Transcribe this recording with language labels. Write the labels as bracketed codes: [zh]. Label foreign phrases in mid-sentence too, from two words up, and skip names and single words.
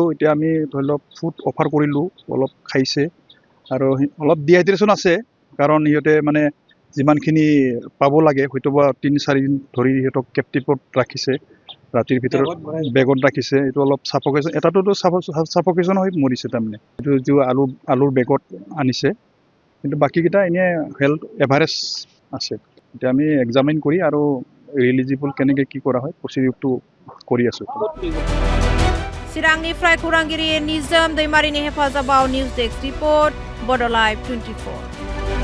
[as] এতিয়া আমি ধৰি লওক [en] food offer [as] কৰিলোঁ, অলপ খাইছে আৰু অলপ ডিহাইড্ৰেশ্যন আছে কাৰণ সিহঁতে মানে যিমানখিনি পাব লাগে হয়তো বা 3-4 দিন ধৰি সিহঁতক কেপটিভত ৰাখিছে, ৰাতিৰ ভিতৰত বেগত ৰাখিছে। এইটো অলপ চাফকেশ্যন, এটাতো চাফকেশ্যন হৈ মৰিছে তাৰমানে। এইটো যিটো আলুৰ বেগত আনিছে, কিন্তু বাকীকেইটা এনেই [en] health average [as] আছে। এতিয়া আমি এক্সামিন কৰি আৰু ৰিলিজিবল কেনেকৈ কি কৰা হয় প্ৰচিডিউৰটো কৰি আছোঁ। [brx] चिरांनिफ्राय खौरांगिरि निजोम दैमारिनि हेफाजाबाव [en] news desk report [brx] बड लाइभ 24।